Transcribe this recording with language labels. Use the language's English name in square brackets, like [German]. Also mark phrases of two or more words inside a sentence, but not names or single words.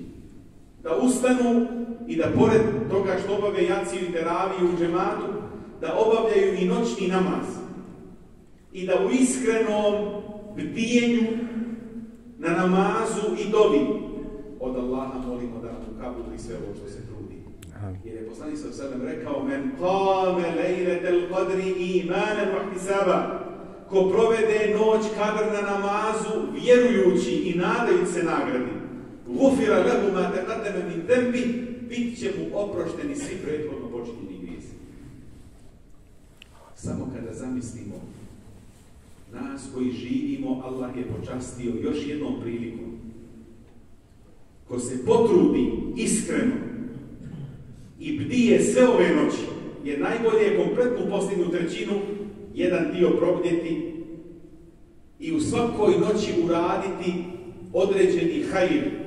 [Bosnian] Da ustanu i da pored toga što obave jaciju i teraviju u džematu, da obavljaju i noćni namaz. I da u iskrenom bdijenju na namazu i dovi od Allaha molimo da nam ukabuli sve ovo što se trudi. Jer je poslanik [Arabic] صلى الله عليه وسلم [Bosnian] rekao: [Arabic] من قام ليلة القدر إيمانا واحتسابا, [Bosnian] ko provede noć Kadr na namazu vjerujući i nadajući se nagradi, [Arabic] غفر له ما تقدم من ذنبه, [Bosnian] bit će mu oprošteni svi prethodno počinjeni grijesi. Samo kada zamislimo nas koji živimo, Allah je počastio još jednom prilikom. Ko se potrudi iskreno i bdije sve ove noći, jer najbolje je kompletnu posljednju trećinu jedan dio probdjeti i u svakoj noći uraditi određeni hajr.